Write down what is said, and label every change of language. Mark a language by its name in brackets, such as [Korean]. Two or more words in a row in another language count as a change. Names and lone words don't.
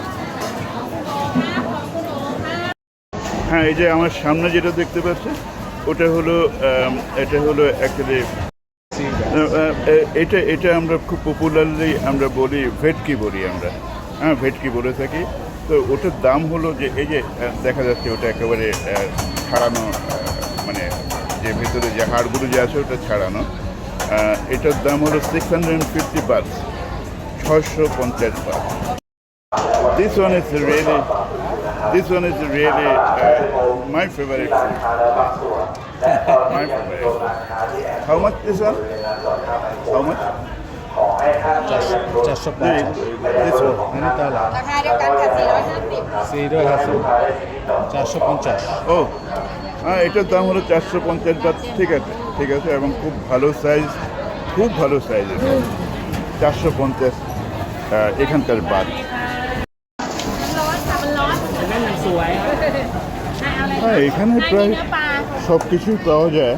[Bangla] হ্যাঁ, এই যে আমার সামনে যেটা দেখতে পাচ্ছেন ওটা হলো এটা হলো অ্যাকচুয়ালি এটা আমরা খুব পপুলারলি আমরা বলি ভেটকি বলি আমরা। হ্যাঁ, ভেটকি বলে থাকি। তো ওটার দাম হলো যে এই যে দেখা যাচ্ছে ওটা একেবারে ছাড়ানো, মানে যে ভিতরে যে হাড়গুলো যে আছে ওটা ছাড়ানো। এটার দাম হলো 650 বাট, 650 বাট। [English] This one is really my favorite food. My favorite. How much this one? How much? 450 This one. [Thai] ราคาเดียวกันค่ะ450 450 [Bangla] ও হ্যাঁ, এটার দাম হলো 450 বাট। ঠিক আছে, ঠিক আছে, এবং খুব ভালো সাইজ, খুব ভালো সাইজ এটা। 450 এখানকার বাট। হ্যাঁ, এখানে প্রায় সব কিছুই পাওয়া যায়।